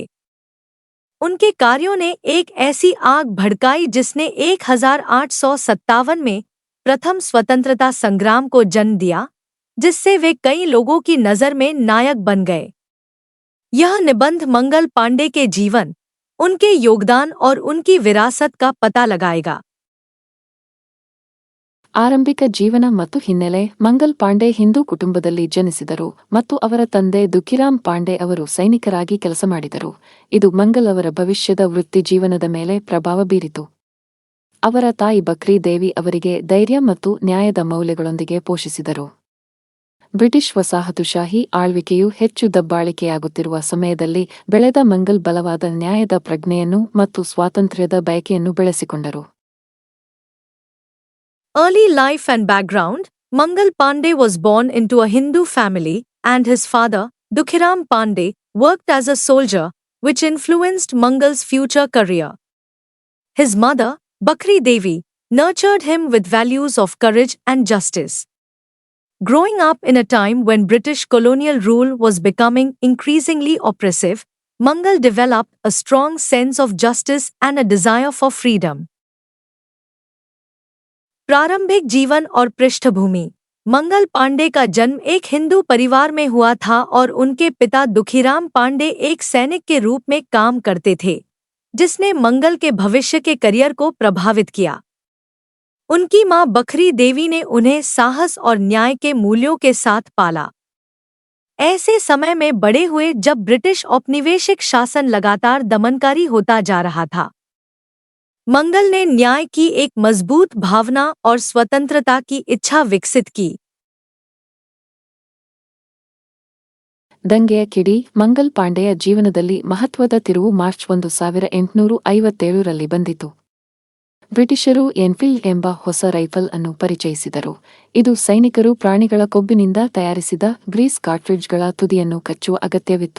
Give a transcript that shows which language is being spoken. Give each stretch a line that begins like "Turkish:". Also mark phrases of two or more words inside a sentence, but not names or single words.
Hindi: उनके कार्यों ने एक ऐसी आग भड़काई जिसने 1857 में प्रथम स्वतंत्रता संग्राम को जन्म दिया, जिससे वे कई लोगों की नज़र में नायक बन गए. यह निबंध मंगल पांडे के जीवन, उनके योगदान और उनकी विरासत का पता लगाएगा.
Kannada: ಆರಂಭಿಕ ಜೀವನ ಮತ್ತು ಹಿನ್ನೆಲೆ. ಮಂಗಲ್ ಪಾಂಡೆ ಹಿಂದೂ ಕುಟುಂಬದಲ್ಲಿ ಜನಿಸಿದರು ಮತ್ತು ಅವರ ತಂದೆ ದುಖಿರಾಮ್ ಪಾಂಡೆ ಅವರು ಸೈನಿಕರಾಗಿ ಕೆಲಸ ಮಾಡಿದರು. ಇದು ಮಂಗಲ್ ಅವರ ಭವಿಷ್ಯದ ವೃತ್ತಿ ಜೀವನದ ಮೇಲೆ ಪ್ರಭಾವ ಬೀರಿತು. ಅವರ ತಾಯಿ ಬಕ್ರಿ ದೇವಿ ಅವರಿಗೆ ಧೈರ್ಯ ಮತ್ತು ನ್ಯಾಯದ ಮೌಲ್ಯಗಳೊಂದಿಗೆ ಪೋಷಿಸಿದರು. ಬ್ರಿಟಿಷ್ ವಸಾಹತುಶಾಹಿ ಆಳ್ವಿಕೆಯು ಹೆಚ್ಚು ದಬ್ಬಾಳಿಕೆಯಾಗುತ್ತಿರುವ ಸಮಯದಲ್ಲಿ ಬೆಳೆದ ಮಂಗಲ್ ಬಲವಾದ ನ್ಯಾಯದ ಪ್ರಜ್ಞೆಯನ್ನು ಮತ್ತು ಸ್ವಾತಂತ್ರ್ಯದ ಬಯಕೆಯನ್ನು ಬೆಳೆಸಿಕೊಂಡರು.
English: Early life and background. Mangal Pandey was born into a Hindu family, and his father, Dukhiram Pandey, worked as a soldier, which influenced Mangal's future career. His mother, Bakri Devi, nurtured him with values of courage and justice. Growing up in a time when British colonial rule was becoming increasingly oppressive, Mangal developed a strong sense of justice and a desire for freedom.
Hindi: प्रारंभिक जीवन और पृष्ठभूमि. मंगल पांडे का जन्म एक हिंदू परिवार में हुआ था और उनके पिता दुखीराम पांडे एक सैनिक के रूप में काम करते थे, जिसने मंगल के भविष्य के करियर को प्रभावित किया. उनकी मां बखरी देवी ने उन्हें साहस और न्याय के मूल्यों के साथ पाला. ऐसे समय में बड़े हुए जब ब्रिटिश औपनिवेशिक शासन लगातार दमनकारी होता जा रहा था. मंगल ने न्याय की एक मजबूत भावना और स्वतंत्रता की इच्छा विकसित की.
Kannada: ದಂಗೆಯ ಕಿಡಿ. ಮಂಗಲ್ ಪಾಂಡೆಯ ಜೀವನದಲ್ಲಿ ಮಹತ್ವದ ತಿರುವು ಮಾರ್ಚ್ 1857 ರಲ್ಲಿ ಬಂದಿತು. ಬ್ರಿಟಿಷರು ಎನ್ಫೀಲ್ಡ್ ಎಂಬ ಹೊಸ ರೈಫಲ್ ಅನ್ನು ಪರಿಚಯಿಸಿದರು. ಇದು ಸೈನಿಕರು ಪ್ರಾಣಿಗಳ ಕೊಬ್ಬಿನಿಂದ ತಯಾರಿಸಿದ ಗ್ರೀಸ್ ಕಾರ್ಟ್ರಿಡ್ಜ್ಗಳ ತುದಿಯನ್ನು ಕಚ್ಚುವ ಅಗತ್ಯವಿತ್ತು.